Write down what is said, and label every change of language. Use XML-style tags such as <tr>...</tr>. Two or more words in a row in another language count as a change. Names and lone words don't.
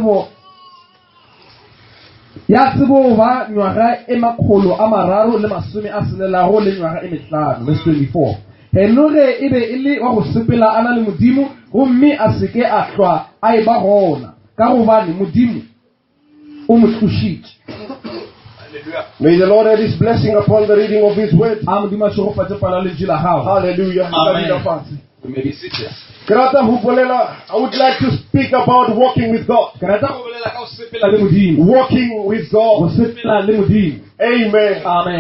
<nso>tsibo ba nywaga e makgolo a mararo le masome a selelago le nywaga e metlano.</nso> <en>Verse 24.</en> <nso>Henure e be e le wa go sepela ana le modimo gomme a seke a hlwa a e ba gona ka gobane modimo o mo tlošitše.</nso> <en>May the Lord add his blessing upon the reading of his word. Hallelujah. Amen. You may be seated. I would like to speak about walking with God. Walking with God. Amen. Amen.</en>